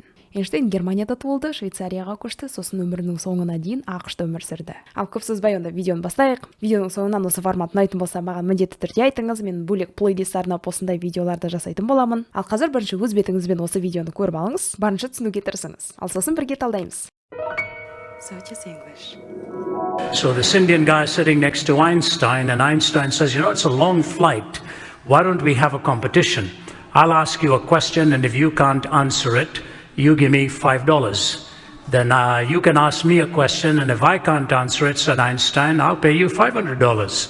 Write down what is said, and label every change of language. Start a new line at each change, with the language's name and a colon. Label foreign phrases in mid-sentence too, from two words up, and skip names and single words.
Kazakh: Эйнштейн Германияда туылды, Швейцарияға көшті, сосын өмірінің соңына дейін ақш-та өмір сүрді. Ал көп сөзбай онда видеоны бастайық. Видеоның соңынан осы формат ұнайтын болса, маған міндетті түрде айтыңыз, мен бөлек плейлист арнап осындай видеоларды жасайтын боламын. Ал қазір бірінші өз бетіңізбен осы видеоны көріп алыңыз, барынша түсінуге тырысыңыз. Ал сосын бірге талдаймыз.
English: Sotis English. So this Indian guy sitting next to Einstein, and Einstein says, it's a long flight. Why don't we have a competition? I'll ask you a question, and if you can't answer it, you give me $5. Then you can ask me a question, and if I can't answer it, said Einstein, I'll pay you $500.